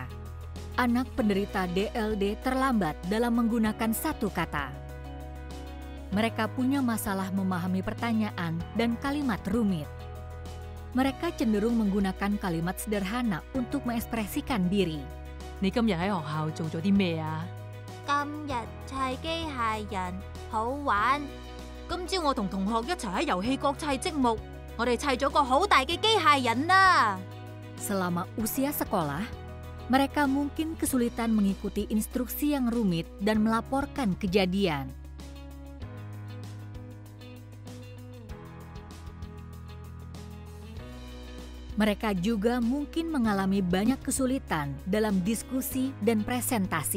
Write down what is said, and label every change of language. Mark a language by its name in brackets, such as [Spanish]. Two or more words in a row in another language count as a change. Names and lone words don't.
[Indonesian] Anak penderita DLD terlambat dalam menggunakan satu kata. Mereka punya masalah memahami pertanyaan dan kalimat rumit. Mereka cenderung menggunakan kalimat sederhana untuk mengekspresikan diri. [Cantonese] 你今日喺學校做咗啲咩啊？今日砌機械人好玩。今朝我同同學一齊喺遊戲國砌積木，我哋砌咗個好大嘅機械人啦。 [Indonesian] Selama usia sekolah, mereka mungkin kesulitan mengikuti instruksi yang rumit dan melaporkan kejadian. Mereka juga mungkin mengalami banyak kesulitan dalam diskusi dan presentasi.